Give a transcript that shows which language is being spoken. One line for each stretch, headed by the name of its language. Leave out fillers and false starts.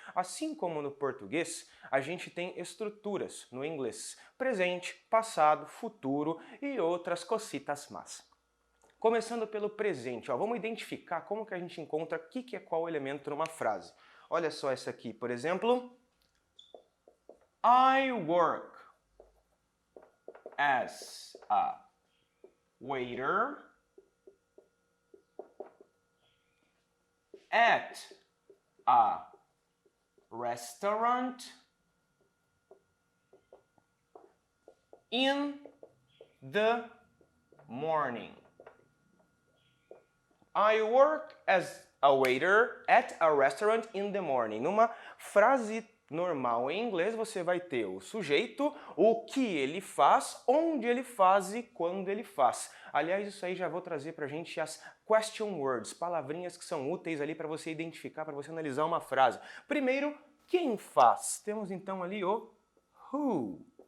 Portuguese: Assim como no português, a gente tem estruturas no inglês. Presente, passado, futuro e outras cositas más. Começando pelo presente, ó, vamos identificar como que a gente encontra o que é qual elemento numa frase. Olha só essa aqui, por exemplo.
English: I work as a waiter at a restaurant in the morning. I work as a waiter at a restaurant in the morning.
Portuguese: Numa frase normal em inglês, você vai ter o sujeito, o que ele faz, onde ele faz e quando ele faz. Aliás, isso aí já vou trazer pra gente as question words, palavrinhas que são úteis ali para você identificar, para você analisar uma frase. Primeiro, quem faz? Temos então ali o who.